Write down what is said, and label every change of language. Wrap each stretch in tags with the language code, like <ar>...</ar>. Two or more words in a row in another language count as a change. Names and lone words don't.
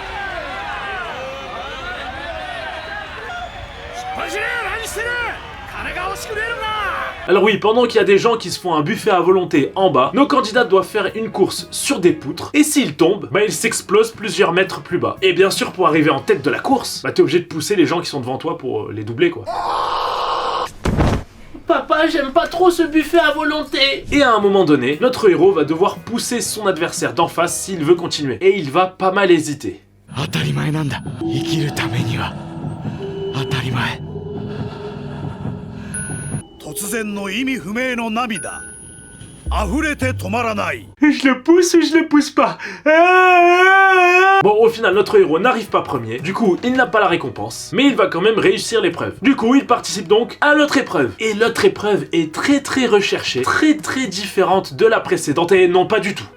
<fr>Alors oui, pendant qu'il y a des gens qui se font un buffet à volonté en bas, nos candidats doivent faire une course sur des poutres, et s'ils tombent, bah ils s'explosent plusieurs mètres plus bas. Et bien sûr, pour arriver en tête de la course, bah t'es obligé de pousser les gens qui sont devant toi pour les doubler quoi. Papa, j'aime pas trop ce buffet à volonté. Et à un moment donné, notre héros va devoir pousser son adversaire d'en face s'il veut continuer. Et il va pas mal hésiter.</fr> <ja>突然の意味不明の涙溢れて止まらない。</ja> <fr>Je le pousse ou je le pousse pas? Bon, au final, notre héros n'arrive pas premier. Du coup, il n'a pas la récompense. Mais il va quand même réussir l'épreuve. Du coup, il participe donc à l'autre épreuve. Et l'autre épreuve est très recherchée. Très différente de la précédente. Et non, pas du tout.</fr>